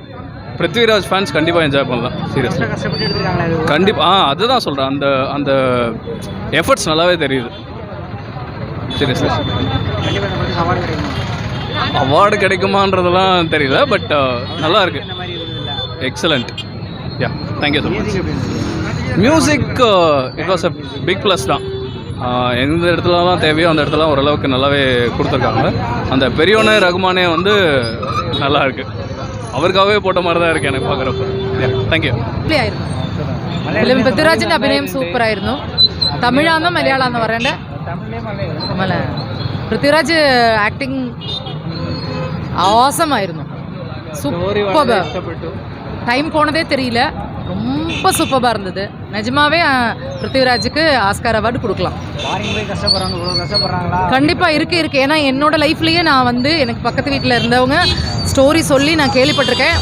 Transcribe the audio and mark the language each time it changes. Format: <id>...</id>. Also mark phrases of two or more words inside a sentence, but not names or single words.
<ta>பிருத்விராஜ் ஃபேன்ஸ் கண்டிப்பாக என்ஜாய் பண்ணலாம். சீரியஸ்லி கண்டிப்பாக அதுதான் சொல்கிறேன். அந்த எஃபர்ட்ஸ் நல்லாவே தெரியுது. சீரியஸ்லி அவார்டு கிடைக்குமான்றதெல்லாம் தெரியல, பட் நல்லா இருக்குது.</ta> <en>Excellent. Ya, thank you so much. music it was a big plus தான்.</en> <ta>எந்த இடத்துலலாம் தேவையோ அந்த இடத்துல ஓரளவுக்கு நல்லாவே கொடுத்துருக்காங்க. அந்த பெரியவனே ரகுமானே வந்து நல்லா இருக்குது. அவருக்காகவே போட்ட மாதிரி தான் இருக்குது எனக்கு பார்க்குறப்ப. தேங்க்யூ.</ta> <ml>പൃഥ്വിരാജിൻ്റെ അഭിനയം സൂപ്പറായിരുന്നു. തമിഴാന്നോ മലയാളാന്നോ പറയണ്ടേ? പൃഥ്വിരാജ്</ml> <en>acting awesome.</en> <ta>சூப்பர். டைம் போனதே தெரியல. ரொம்ப சூப்பராக இருந்தது. நிஜமாவே பிருத்திவிராஜுக்கு ஆஸ்கார் அவார்டு கொடுக்கலாம். கண்டிப்பாக இருக்கு. ஏன்னா என்னோட லைஃப்லேயே நான் வந்து எனக்கு பக்கத்து வீட்டில் இருந்தவங்க ஸ்டோரி சொல்லி நான் கேள்விப்பட்டிருக்கேன்.</ta>